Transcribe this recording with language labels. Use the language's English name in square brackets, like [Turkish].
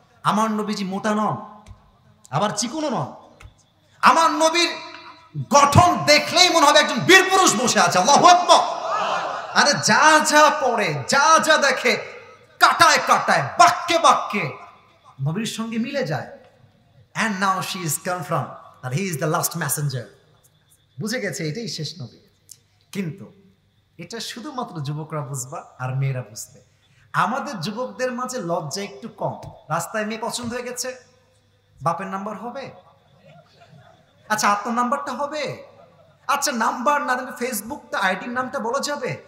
[Bangla] আমার নবীজি মোটা নন, আবার চিকুনও নন। আমার নবীর গঠন দেখলেই মনে হবে একজন বীর পুরুষ বসে আছে। আল্লাহু আকবার। আরে যা যা পড়ে, যা যা দেখে, কাটায় কাটায়, বাক্যে বাক্যে নবীর সঙ্গে মিলে যায়। [English] And now she is confirmed that he is the last messenger. [Bangla] বুঝে গেছে এটাই শেষ নবী। কিন্তু এটা শুধুমাত্র যুবকরা বুঝবা আর মেয়েরা বুঝবে। আমাদের যুবকদের মাঝে লজ্জা একটু কম। রাস্তায় মেয়ে পছন্দ হয়ে গেছে, বাপের নাম্বার হবে? আচ্ছা, আপনার নাম্বারটা হবে? আচ্ছা, নাম্বার না দিলে ফেসবুকটা, আইডির নামটা বলা যাবে?